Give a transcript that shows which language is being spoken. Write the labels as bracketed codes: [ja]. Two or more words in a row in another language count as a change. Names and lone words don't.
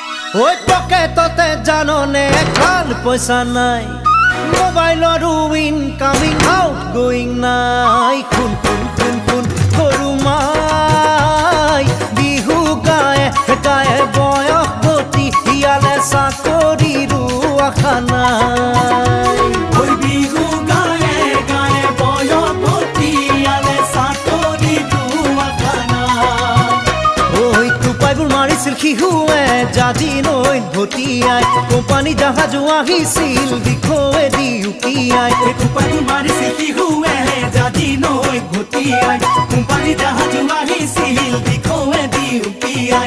[as] ওই পকেটতে জাননে খাল পয়সা নাই মোবাইলৰো [en] incoming out going [as] নাই খুন খুন খুন খুন সৰু মাই বিহু গায়ে গায়ে বয়স গতি ইয়ালে চাকৰিৰো আশা নাই ওই বিহু গায়ে গায়ে বয়স গতি ইয়ালে চাকৰিৰো আশা নাই ওই টোপাইবোৰ মাৰিছিল শিশুৱে জাজি নৈত ভটিয়াই কোম্পানী জাহাজো আহিছিল দিশোৱেদি উকিয়াই টোপাইবোৰ মাৰিছিল শিশুৱে জাজি নৈত ভটিয়াই কোম্পানী জাহাজো আহিছিল দিশোৱেদি উকিয়াই